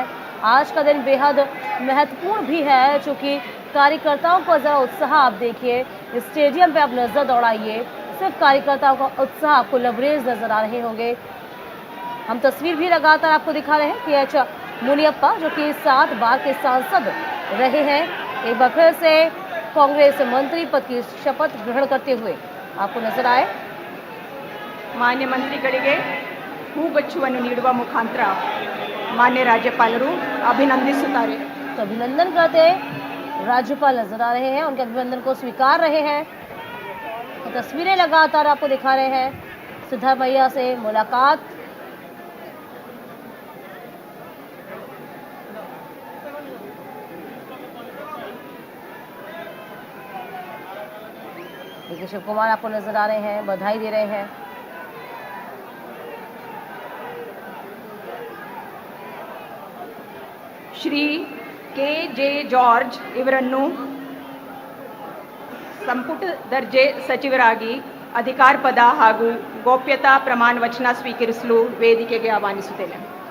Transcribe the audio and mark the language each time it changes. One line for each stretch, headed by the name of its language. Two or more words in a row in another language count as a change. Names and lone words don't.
Hindi: आज का दिन बेहद महत्वपूर्ण भी है, चूंकि कार्यकर्ताओं का जरा उत्साह आप देखिए, स्टेडियम पे आप नजर दौड़ाइए, सिर्फ कार्यकर्ताओं का उत्साह आपको लबरेज नजर आ रहे होंगे. हम तस्वीर भी लगातार आपको दिखा रहे हैं KH मुनियप्पा, जो कि 7 बार के सांसद रहे हैं, एक बार फिर से कांग्रेस मंत्री पद की शपथ ग्रहण करते हुए आपको नजर आए.
Kannada: ಮಾನ್ಯ ಮಂತ್ರಿಗಳಿಗೆ ಹೂಗುಚ್ಛವನ್ನು ನೀಡುವ ಮುಖಾಂತರ ಮಾನ್ಯ ರಾಜ್ಯಪಾಲರು ಅಭಿನಂದಿಸುತ್ತಾರೆ.
Hindi: तो अभिनंदन करते राज्यपाल नजर आ रहे हैं, उनके अभिनंदन को स्वीकार रहे हैं. तो तस्वीरें लगातार आपको दिखा रहे हैं. सिद्धारमैया से मुलाकात, देखिए शिव कुमार आपको नजर आ रहे हैं, बधाई दे रहे हैं.
Kannada: ಶ್ರೀ KJ ಜಾರ್ಜ್ ಇವರನ್ನು ಸಂಪುಟ ದರ್ಜೆ ಸಚಿವರಾಗಿ ಅಧಿಕಾರ ಪದ ಹಾಗೂ ಗೋಪ್ಯತಾ ಪ್ರಮಾಣ ವಚನ ಸ್ವೀಕರಿಸಲು ವೇದಿಕೆಗೆ ಆಹ್ವಾನಿಸುತ್ತೇನೆ.